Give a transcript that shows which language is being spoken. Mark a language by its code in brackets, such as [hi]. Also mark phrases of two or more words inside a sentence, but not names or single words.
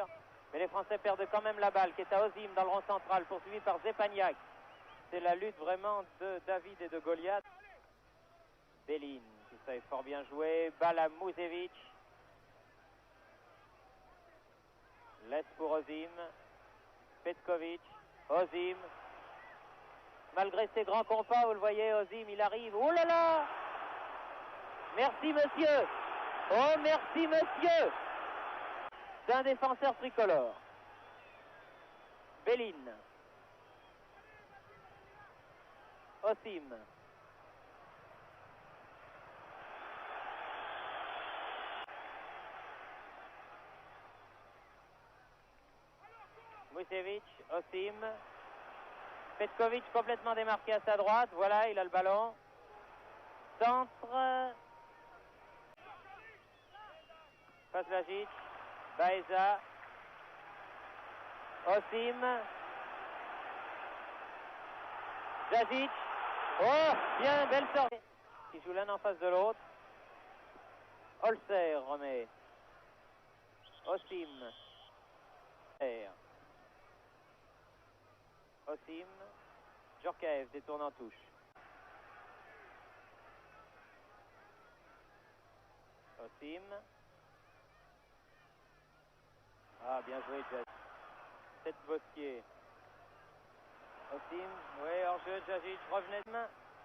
[fr] Mais les Français perdent quand même la balle qui est à Osim dans le rond central, poursuivi par Zepagnac. C'est la lutte vraiment de David et de Goliath. Belin qui savait fort bien jouer. Balle à Musemic. Laisse pour Osim. Petkovic. Osim. Malgré ses grands compas, vous le voyez, Osim, il arrive. Oh là là! Merci monsieur! Oh merci monsieur! C'est un défenseur tricolore. Belin. Osim. Musevic, Osim. Petkovic complètement démarqué à sa droite. Voilà, il a le ballon. Centre. Paslagic. Baeza. Osim. Jajic. Oh, bien, belle sortie. Qui joue l'un en face de l'autre. Holzer remet. Osim. Osim. Djorkaeff détourne en touche. Osim. Ah, bien joué, Jajic. Tête Bosquier. Osim, oui, hors-jeu, Jajic revenait de main.